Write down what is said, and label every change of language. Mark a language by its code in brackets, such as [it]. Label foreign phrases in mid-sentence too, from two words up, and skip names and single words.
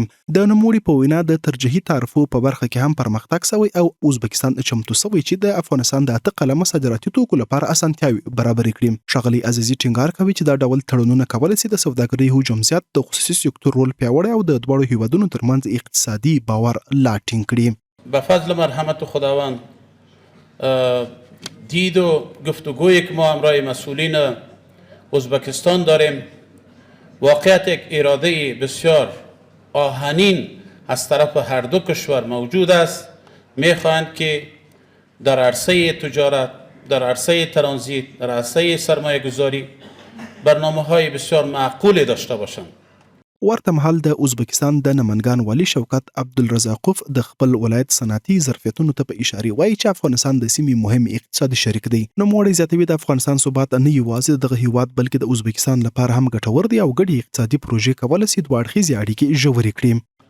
[ps] د نوموړي په وینا د ترجیحي تعرفو په برخه کې هم پرمختګ شوی او ازبکستان چمتو شوی چې د افغانستان د 8 قلمه صادراتي توکو لپاره اسانتیاوي برابر کړي. ښاغلي عزیزي ټینګار کوي چې دا ډول تړونونه کولای شي د سوداګرۍ حجم زیات، د خصوصي سکتور رول پیاوړی او د دواړو هیوادونو ترمنځ اقتصادي باور لا ټینګ کړي. [fa] به فضل مرحمت خداوند دید و گفتگویی که ما همراه مسئولین ازبکستان داریم واقعیت یک اراده بسیار آهنین از طرف هر دو کشور موجود است. میخواهند که در عرصه تجارت، در عرصه ترانزیت، در عرصه سرمایه گذاری برنامه های بسیار معقولی داشته باشند. [ps] ورته مهال د ازبکستان د نمنګان والي شوکت عبدالرزاقوف د خپل ولایت صنعتي ظرفیتونو ته په اشاره وایي چې افغانستان د سیمې مهم اقتصادي شریک دی. نوموړی زیاتوي د افغانستان ثبات نه یوازې دغه هیواد بلکې د ازبکستان لپاره هم ګټور دی او ګډې اقتصادي پروژې کولی شي دوه اړخیزې اړیکې ژورې کړي.